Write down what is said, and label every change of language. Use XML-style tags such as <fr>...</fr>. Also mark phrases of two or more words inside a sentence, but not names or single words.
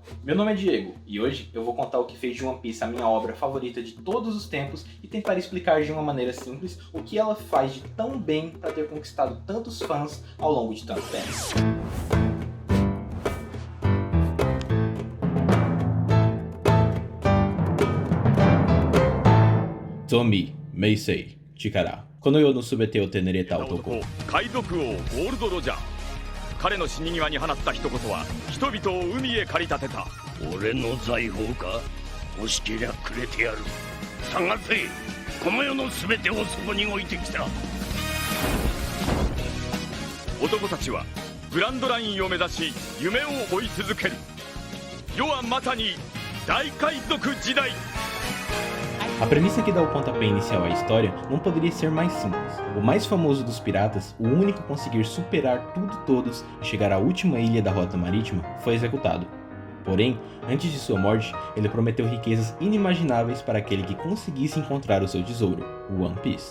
<pt>Meu nome é Diego, e hoje eu vou contar o que fez de One Piece a minha obra favorita de todos os tempos e tentar explicar de uma maneira simples o que ela faz de tão bem para ter conquistado tantos fãs ao longo de tanto tempo.</pt> <ja>ゾンビ、名声, Chikara. この世の全てを手に入れた男。海賊王ゴールド・ロジャー。彼の死に際に放った一言は人々を海へ駆り立てた。俺の財宝か？欲しけりゃくれてやる。探せ。この世の全てをそこに置いてきた。男たちはグランドラインを目指し夢を追い続ける。世はまさに大海賊時代。</ja> <pt>A premissa que dá o pontapé inicial à história não poderia ser mais simples. O mais famoso dos piratas, o único a conseguir superar tudo e todos e chegar à última ilha da Rota Marítima, foi executado. Porém, antes de sua morte, ele prometeu riquezas inimagináveis para aquele que conseguisse encontrar o seu tesouro, o One Piece.</pt>